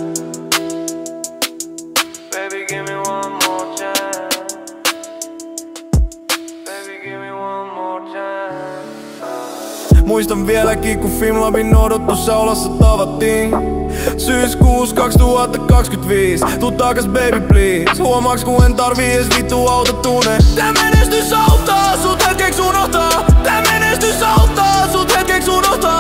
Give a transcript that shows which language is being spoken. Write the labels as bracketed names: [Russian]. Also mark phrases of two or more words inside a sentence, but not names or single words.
[English] Baby give me one more chance. Baby give me one more chance. [Finnish] Muistan vieläkin kun Filmlabin odotusaulassa tavattiin. Syyskuus 2025. Tuu takas [English] baby please. [Finnish] Huomaaks kun en tarvii ees vittu autotune. Tää menestys auttaa sut hetkeks unohtaa. Tää menestys auttaa sut hetkeks unohtaa.